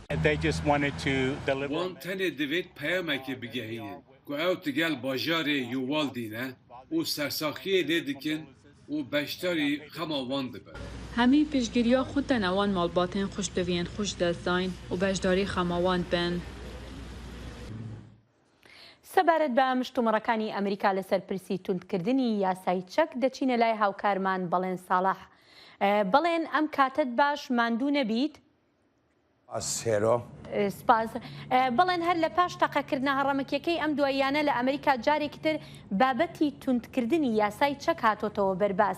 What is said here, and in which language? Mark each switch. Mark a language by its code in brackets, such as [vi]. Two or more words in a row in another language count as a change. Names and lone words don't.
[ku] Wan tenê divêt peyamekê bigehînin ku ew tigel bajarê Yuwaldî ne û sersaxiyê lê dikin û beşdarî xema wan dibin. Hemî piştgiriya xwe tene wan malbatên xuşbeviyên xweş destdayîn û beşdarî xema wan bin. [ckb] سەبارەت بە مشتومڕەکانی ئەمریکا لەسەر پرسی توندکردنی یاسای چەک دەچینە لای هاوکارمان بەڵێن ساڵح. بەڵێن ئەم کاتت باش ماندوو نەبیت؟ سپاس. بەڵێن هەر لە پاش تەقەکردنە هەڕەمەکیەکەی ئەم دواییانە لە ئەمریکا جارێکی تر بابەتی توندکردنی یاسای چەک هاتۆتەوە بەرباس.